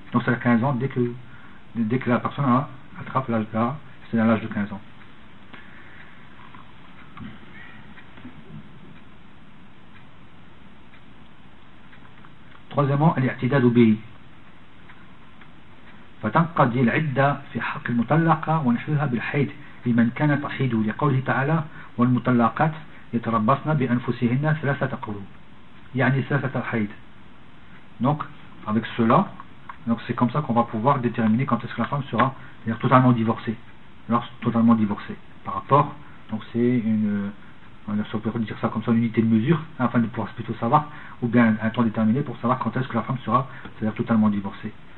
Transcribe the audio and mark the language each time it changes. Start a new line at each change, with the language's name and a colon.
French: Donc c'est 15 ans dès que la personne attrape l'âge là, c'est dans l'âge de 15 ans. Troisièmement, l'i'tidad au bihi.
Arabic: فتنقضي العدة في حق المطلقة ونحوها بالحيد لمن كانت تحيد لقوله تعالى والمطلقات يتربصن بأنفسهن ثلاثة قروء. يعني ثلاثة الحيد.
French: Donc, avec cela, donc c'est comme ça qu'on va pouvoir déterminer quand est-ce que la femme sera, c'est-à-dire totalement divorcée. Lorsque totalement divorcée. Par rapport, donc c'est une. On peut dire ça comme ça, une unité de mesure, afin de pouvoir plutôt savoir, ou bien un temps déterminé pour savoir quand est-ce que la femme sera, c'est-à-dire totalement divorcée.